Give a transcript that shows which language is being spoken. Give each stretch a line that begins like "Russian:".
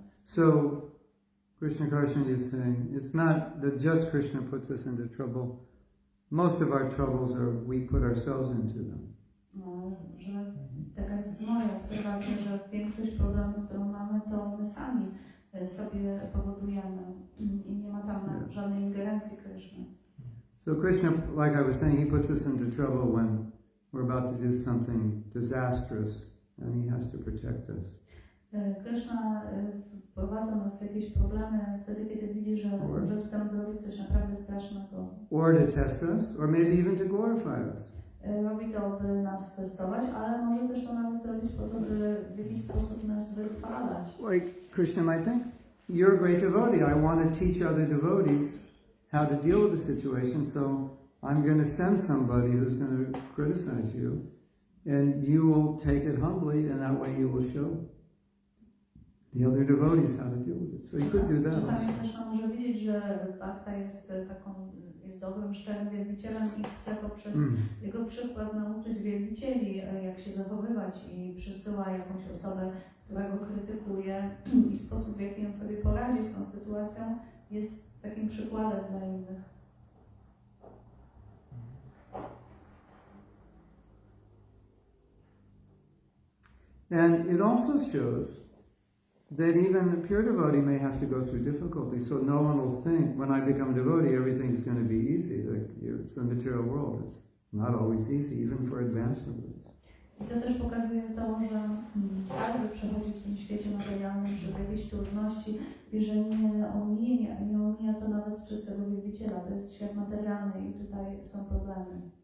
English: So, Krishna Karshana is saying, it's not that just Krishna puts us into trouble. Most of our troubles are we put ourselves into them.
Polish: No, że taka jest moja obserwacja, że większość problemów, którą mamy, to my sami sobie powodujemy i nie ma tam żadnej ingerencji Kryszny.
English: So Krishna, like I was saying, he puts us into trouble when we're about to do something disastrous and he has to protect us.
Polish: Kryszna wprowadza nas w jakieś problemy wtedy, kiedy widzi, że chcemy zrobić coś naprawdę strasznego.
English: Or to test us, or maybe even to glorify us.
Polish: Robi to, by nas testować, ale może też to nawet zrobić po to, by w jakiś sposób nas wychwalać.
English: Like Krishna might think, you're a great devotee. I want to teach other devotees how to deal with the situation, so I'm going to send somebody who's going to criticize you, and you will take it humbly, and that way you will show the other devotees how to deal with it. So you could do that.
Polish: Czasami Krishna może widzieć, że Bhakta jest dobrym, szczerym wielbicielem i chce poprzez jego przykład nauczyć wielbicieli, jak się zachowywać, i przysyła jakąś osobę, która go krytykuje, i sposób, w jaki on sobie poradzi z tą sytuacją, jest takim przykładem dla innych.
English: And it also shows that even a pure devotee may have to go through difficulty. So no one will think, when I become devotee, everything's going to be easy. It's the material world. It's not always easy, even for advanced devotees.
Polish: I to też pokazuje to, że każdy przechodzi w tym świecie materialnym przez jakieś trudności i że nie omija to nawet czystego wielbiciela. To jest świat materialny i tutaj są problemy.